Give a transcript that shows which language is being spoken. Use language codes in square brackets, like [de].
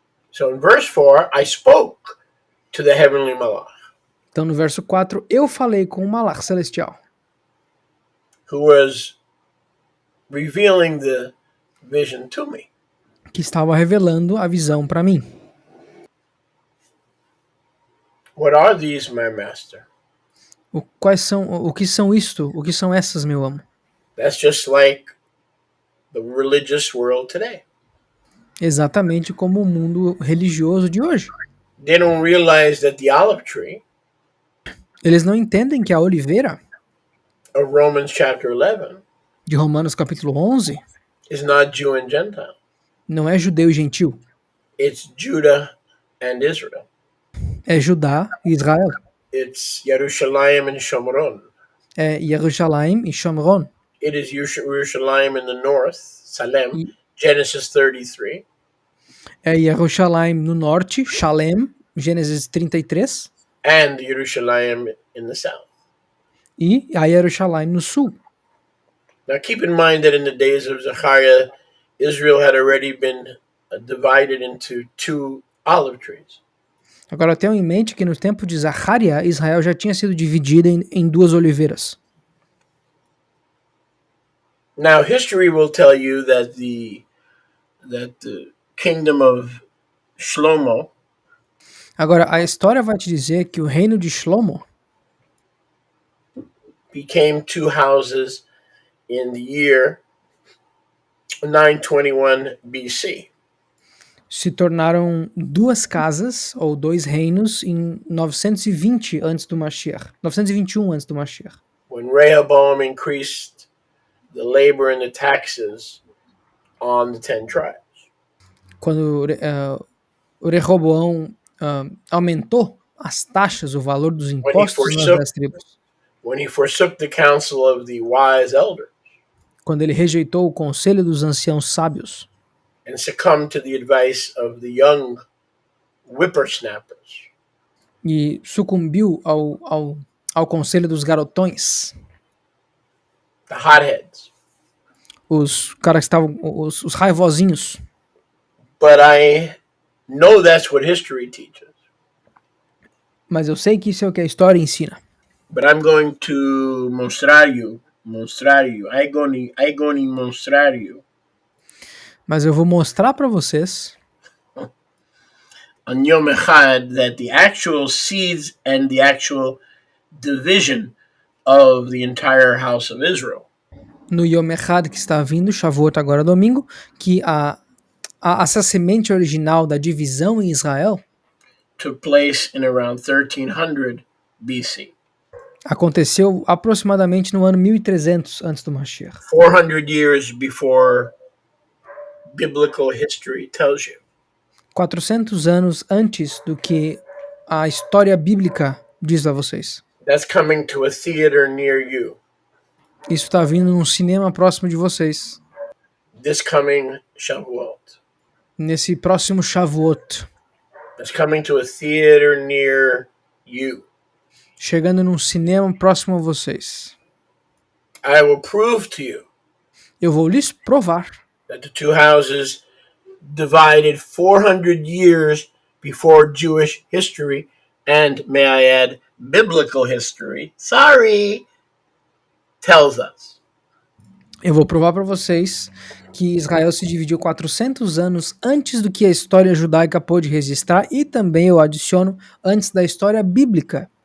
[en] So in verse 4, I spoke to the heavenly malach, [pt] Então no verso 4, eu falei com o Malach celestial, [en] who was revealing the vision to me. [pt] que estava revelando a visão para mim. [en] What are these, my master? [pt] O que são isto? O que são essas, meu amo? [en] That's just like the religious world today. [pt] Exatamente como o mundo religioso de hoje. [en] They don't realize that the olive tree [pt] Eles não entendem que a oliveira [en] of Romans chapter 11 [pt] de Romanos capítulo 11 [en] is not Jew and Gentile. [pt] não é judeu e gentil, [en] It's Judah and Israel. [pt] é Judá e Israel, [en] It's Yerushalayim and Shomron. [pt] é Jerusalém e Shomron, [en] It is Yerushalayim in the north, Salem, Genesis 33. [pt] é Jerusalém no norte, Shalem, Gênesis 33, [en] and Yerushalayim in the south. [pt] e a Jerusalém no sul. [en] Now keep in mind that in the days of Zechariah, Israel had already been divided into two olive trees. [pt] Agora tenham em mente que no tempo de Zacharia, Israel já tinha sido dividida em duas oliveiras. [en] Now history will tell you that the kingdom of Shlomo [pt] Agora, a história vai te dizer que o reino de Shlomo [en] became two houses in the year 921 BC. [pt] se tornaram duas casas ou dois reinos em 920 antes do Mashiach, 921 antes do Mashiach, [en] When Rehoboam increased the labor and the taxes on the 10 tribes. [pt] quando o Rehoboão aumentou as taxas, o valor dos impostos nas 10 tribos, [en] When he forsook the counsel of the wise elders [pt] quando ele rejeitou o conselho dos anciãos sábios [en] and succumbed to the advice of the young whippersnappers, [pt] e sucumbiu ao conselho dos garotões, [en] the hotheads. [pt] os caras que estavam, os raivosinhos. [en] But I know that's what history teaches. [pt] Mas eu sei que isso é o que a história ensina. [en] But I'm going to mostrar you. I'm going to mostrar you [pt] Mas eu vou mostrar para vocês [en] on Yom Echad that the actual seeds and the actual division of the entire house of Israel [pt] no Yom Echad que está vindo, Shavuot agora domingo, que essa semente original da divisão em Israel [en] took place in around 1300 BC. [pt] aconteceu aproximadamente no ano 1300 antes do Mashiach. [en] 400 years before biblical history tells you. [pt] 400 anos antes do que a história bíblica diz a vocês. [en] That's coming to a theater near you. [pt] Isso está vindo num cinema próximo de vocês. [en] This coming Shavuot. [pt] Nesse próximo Shavuot. [en] That's coming to a theater near you. [pt] Chegando num cinema próximo a vocês. [en] I will prove to you [pt] Eu vou lhes provar [en] that the two houses divided 400 years before Jewish history and, may I add, biblical history, tells us. [pt] Eu vou provar para vocês que Israel se dividiu 400 anos antes do que a história judaica pôde registrar e também eu adiciono antes da história bíblica.